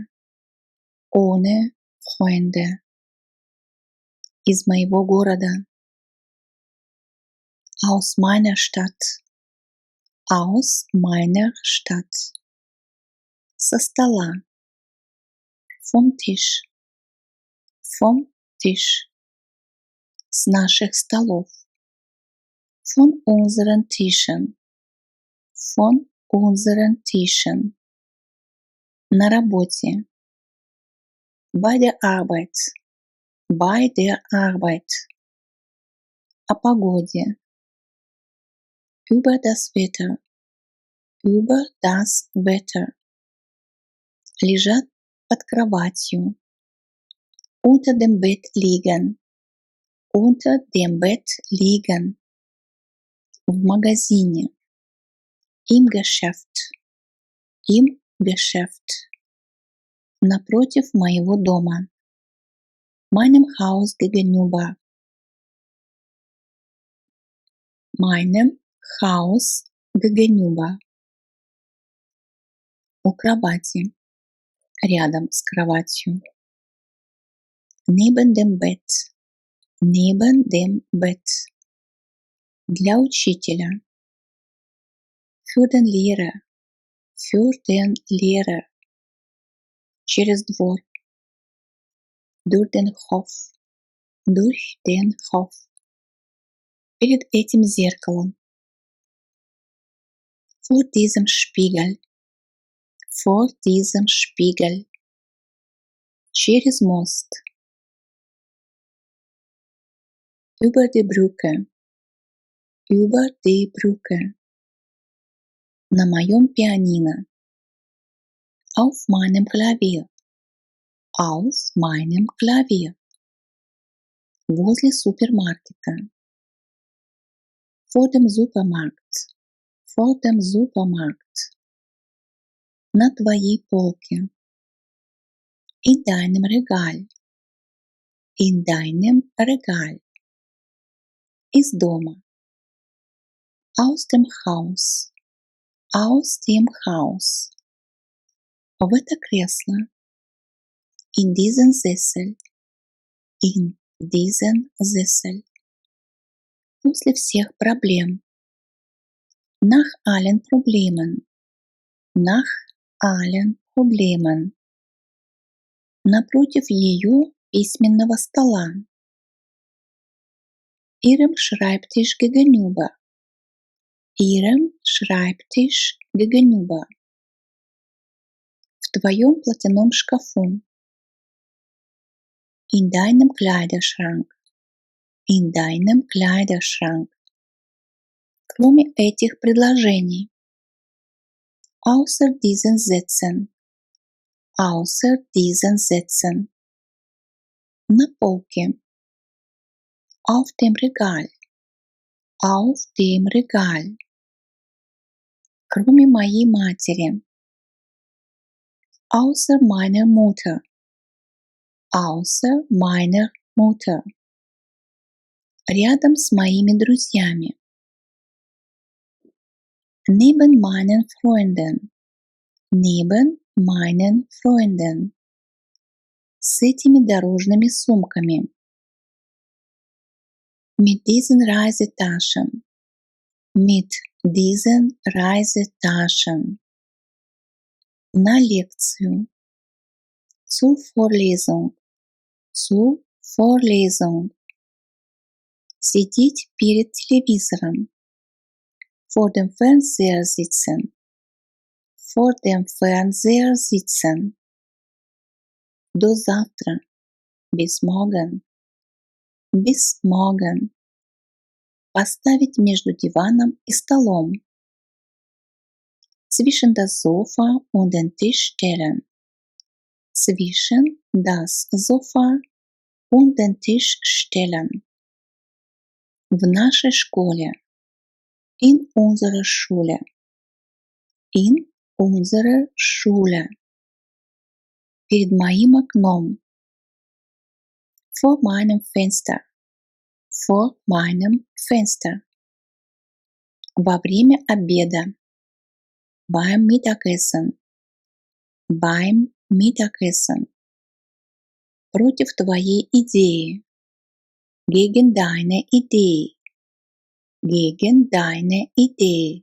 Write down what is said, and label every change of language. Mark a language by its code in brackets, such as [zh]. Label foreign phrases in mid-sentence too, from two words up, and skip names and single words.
[de] Ohne Freunde. [ru] Из моего города. [de] Aus meiner Stadt. Aus meiner Stadt. [ru] Со стола. [de] Vom Tisch. Vom Tisch. [ru] С наших столов. [de] Von unseren Tischen. Von unseren Tischen. [ru] На работе. [de] Bei der Arbeit. Bei der Arbeit. [ru] О погоде. [de] Über das Wetter. Über das Wetter. [ru] Лежат под кроватью. [de] Unter dem Bett liegen. Unter dem Bett liegen. [ru] В магазине. [de] Im Geschäft. Im Geschäft. [ru] Напротив моего дома. [de] Meinem Haus gegenüber. Meinem Haus gegenüber. [ru] У кровати. Рядом с кроватью. [de] Neben dem Bett. Neben dem Bett. [ru] Для учителя. [de] Für den Lehrer. Für den Lehrer. [ru] Через двор. [de] Durch den Hof. Durch den Hof. [ru] Перед этим зеркалом. [de] Vor diesem Spiegel. Vor diesem Spiegel. [ru] Через мост. [de] Über die Brücke. Über die Brücke. [ru] На моем пианино. [de] Auf meinem Klavier. Auf meinem Klavier. [ru] Возле супермаркета. [de] Vor dem Supermarkt. Vor dem Supermarkt. [ru] На твоей полке. [de] In deinem Regal. In deinem Regal. [ru] Из дома. [de] Aus dem Haus. Aus dem Haus. [ru] В это кресло. [de] In diesen Sessel. In diesen Sessel. [ru] После всех проблем. [de] Nach allen Problemen. Nach allen Problemen. [ru] Напротив ее письменного стола. [de] Ihrem Schreibtisch gegenüber. Ihrem Schreibtisch gegenüber. [ru] В твоем платяном шкафу. [de] In deinem Kleiderschrank. In deinem Kleiderschrank. [ru] Кроме этих предложений. [de] Außer diesen Sätzen. Außer diesen Sätzen. [ru] На полке. [de] Auf dem Regal. Auf dem Regal. [ru] Кроме моей матери. [de] Außer meiner Mutter. Außer meiner Mutter. [ru] Рядом с моими друзьями. [de] Neben meinen Freunden. Neben meinen Freunden. [ru] С этими дорожными сумками. [de] Mit diesen Reisetaschen. Mit diesen Reisetaschen. [ru] На лекцию. [de] Zur Vorlesung. Zur Vorlesung. [ru] Сидеть перед телевизором. [de] Vor dem Fernseher sitzen. Vor dem Fernseher sitzen. [ru] До завтра. [de] Bis morgen. Bis morgen. [ru] Поставить между диваном и столом. [de] Zwischen das Sofa und den Tisch stellen. Zwischen das Sofa und den Tisch stellen. [ru] В нашей школе. [de] In unserer Schule. In unserer Schule. [ru] Перед моим окном. [de] Vor meinem Fenster. Vor meinem Fenster. [ru] Во время обеда. [de] Beim Mittagessen. Beim Mittagessen. [ru] Против твоей идеи. [de] Gegen deine Idee. Gegen deine Idee.